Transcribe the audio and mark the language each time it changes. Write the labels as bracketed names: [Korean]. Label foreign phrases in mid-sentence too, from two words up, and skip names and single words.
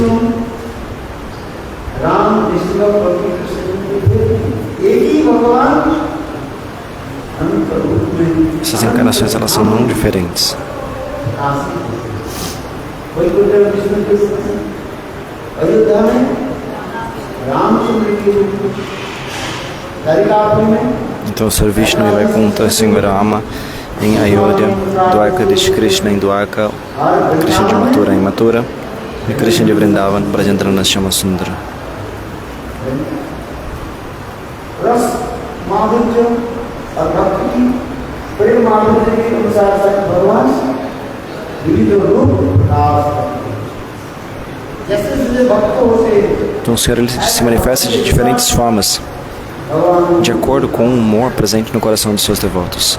[Portuguese] Essas encarnações, elas são não diferentes. Então o Sr. Vishnu vai contar o Sr. Rama em Ayodhya, Dwarkadish Krishna em Dwarka, Krishna de Mathura em Mathura e Krishna de Vrindavan, Brajendrana Shama Sundara. Então o Senhor ele se manifesta de diferentes formas, de acordo com o humor presente no coração dos seus devotos.